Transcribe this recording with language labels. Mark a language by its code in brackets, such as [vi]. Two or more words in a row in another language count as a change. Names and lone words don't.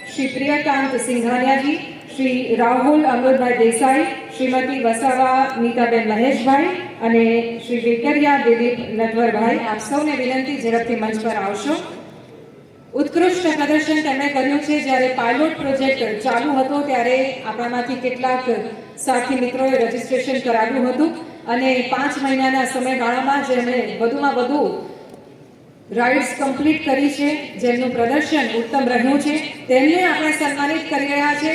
[gu] श्री प्रियकांत सिंघानिया जी, श्री राहुल अमृतभाई देसाई, श्रीमती वसावा नीताबेन महेशभाई અને શ્રી વેકરિયા દિલીપ નટવરભાઈ, આપ સૌને વિનંતી ઝડપથી મંચ પર આવશો. ઉત્કૃષ્ટ પ્રદર્શન તેમણે કર્યું છે. જ્યારે [en] pilot project [gu] ચાલુ હતો ત્યારે આપણામાંથી કેટલાક સાથી મિત્રોએ રજીસ્ટ્રેશન કરાવ્યું હતું અને 5 મહિનાના સમયગાળામાં જેમણે વધુમાં વધુ [en] rides complete [gu] કરી છે, જેમનું પ્રદર્શન ઉત્તમ રહ્યું છે, તેમને આપણે સન્માનિત કરી રહ્યા છે.